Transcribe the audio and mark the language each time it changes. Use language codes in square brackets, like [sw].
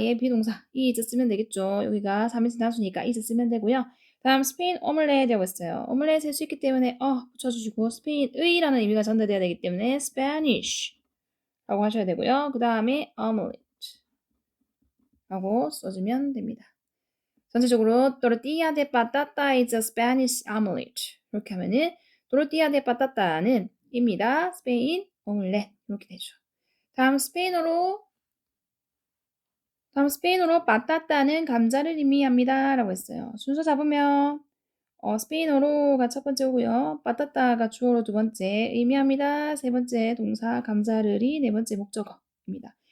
[ko] 얘 비동사 is 쓰면 되겠죠. 여기가 3인칭 단수니까 is 쓰면 되고요. 다음 스페인 오믈렛이라고 했어요. 오믈렛 할 수 있기 때문에 붙여주시고 스페인의라는 의미가 전달돼야 되기 때문에 Spanish라고 하셔야 되고요. 그 다음에 omelet라고 써주면 됩니다. 전체적으로 [en] tortilla de patata is a Spanish omelet [ko] 이렇게 하면은 tortilla de patata는 입니다. 스페인 오믈렛 이렇게 되죠. 다음 스페인어로 빠따따는 감자를 의미합니다. 라고 했어요. 순서 잡으면 스페인어로가 첫 번째 오고요. 빠따따가 주어로 두 번째, 의미합니다. 세 번째 동사 감자를이 네 번째 목적어입니다.